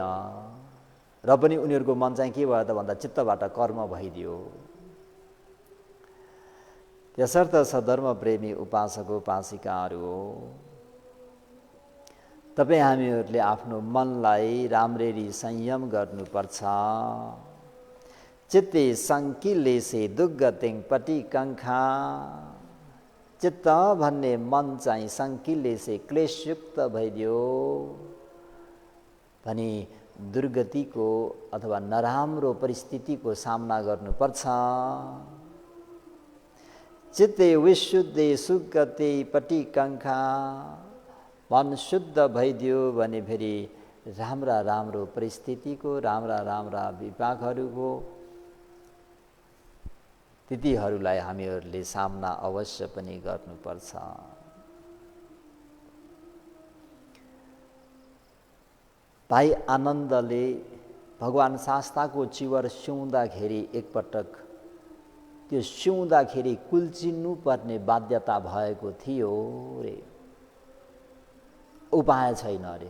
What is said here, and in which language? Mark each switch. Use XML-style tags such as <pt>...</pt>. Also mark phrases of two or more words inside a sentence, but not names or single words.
<ne>र पनि उनीहरूको मन चाहिँ के भयो त भन्दा चित्तबाट कर्म भइदियो। त्यसर्थ सधर्मप्रेमी उपासक उपासिकाहरू हो, तपाईँ हामीहरूले आफ्नो मनलाई राम्ररी संयम गर्नुपर्छ।</ne> <pi>चित्ते सङ्किलेसे दुग्गतिङ पटी कङ्खा,</pi> <ne>चित्त भन्ने मन चाहिँ सङ्किलेसे क्लेशयुक्त भइदियो भने दुर्गतिको अथवा नराम्रो परिस्थितिको सामना गर्नुपर्छ।</ne> <pi>चित्ते विशुद्धे सुगते पटी कङ्खा,</pi> <ne>मन शुद्ध भइदियो भने फेरि राम्रा राम्रो परिस्थितिको, राम्रा विपाकहरूको तिथिहरूलाई हामीहरूले सामना अवश्य पनि गर्नुपर्छ। भाइ आनन्दले भगवान शास्ताको चिवर सिउँदाखेरि एकपटक त्यो सिउँदाखेरि कुल्चिनु पर्ने बाध्यता भएको थियो रे, उपाय छैन अरे।</ne>